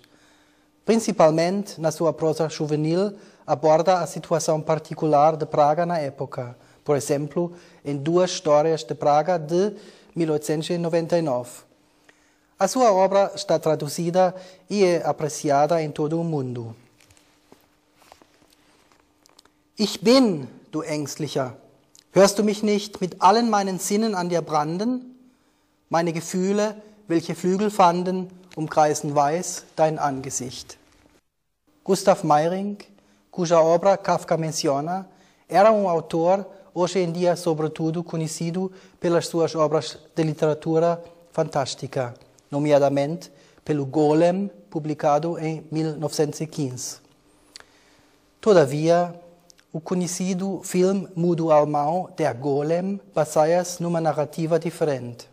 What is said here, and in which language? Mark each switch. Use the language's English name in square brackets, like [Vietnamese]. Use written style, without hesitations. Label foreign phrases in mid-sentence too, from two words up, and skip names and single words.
[Portuguese] Principalmente na sua prosa juvenil, aborda a situação particular de Praga na época, por exemplo, em Duas Histórias de Praga, de 1899. A sua obra está traduzida e é apreciada em todo o mundo. [German] Ich bin, du Ängstlicher, hörst du mich nicht mit allen meinen Sinnen an dir branden? Meine Gefühle, welche Flügel fanden, umkreisen weiß dein Angesicht. [Portuguese] Gustav Meiring, cuja obra Kafka menciona, era autor, hoje em dia sobretudo conhecido pelas suas obras de literatura fantástica, nomeadamente pelo Golem, publicado em 1915. Todavia, o conhecido filme mudo alemão Der Golem baseia-se numa narrativa diferente.